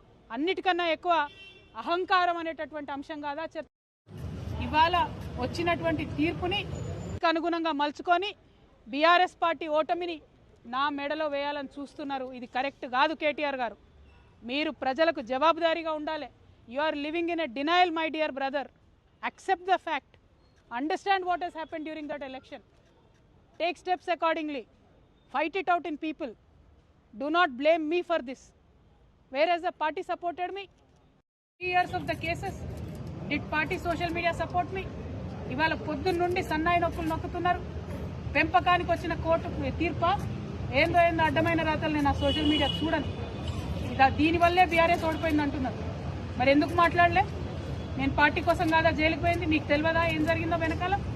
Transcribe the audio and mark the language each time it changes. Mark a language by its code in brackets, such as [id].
[te] అన్నిటికన్నా ఎక్కువ అహంకారం అనేటటువంటి అంశం కాదా చర్చ? ఇవాళ వచ్చినటువంటి తీర్పుని అనుగుణంగా మలుచుకొని బీఆర్ఎస్ పార్టీ ఓటమిని నా మెడలో వేయాలని చూస్తున్నారు. ఇది కరెక్ట్ కాదు. కేటీఆర్ గారు, మీరు ప్రజలకు జవాబుదారీగా ఉండాలి. [en] You are living in a denial my dear brother. accept the fact, understand what has happened during that election, take steps accordingly, fight it out in people. Do not blame me for this. Whereas the party supported me 3 years of the cases, did party social media support me? [te] ఇవాళ పొద్దున్న నుండి సన్నాయి నొప్పులు నొక్కుతున్నారు. పెంపకానికి వచ్చిన court తీర్ప ఏందో అడ్డమైన రాతలు నేను ఆ సోషల్ మీడియా చూడను. దీనివల్లే బీఆర్ఎస్ ఓడిపోయింది అంటున్నారు. మరి ఎందుకు మాట్లాడలే? నేను పార్టీ కోసం కాదా జైలుకు పోయింది? మీకు తెలియదా ఏం జరిగిందో వెనకాల?